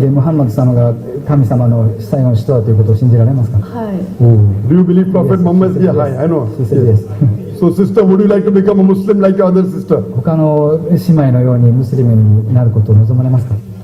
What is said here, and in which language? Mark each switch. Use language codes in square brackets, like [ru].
[ja] で、ムハンマド様が神様の最後の人だということを信じられますか。はい。 [en] Do you believe Prophet Muhammad? she said Yeah, yes. I know. She said Yes. So sister, would you like to become a Muslim like your other sister? [ja] 他の姉妹のようにムスリムになることを望まれますか。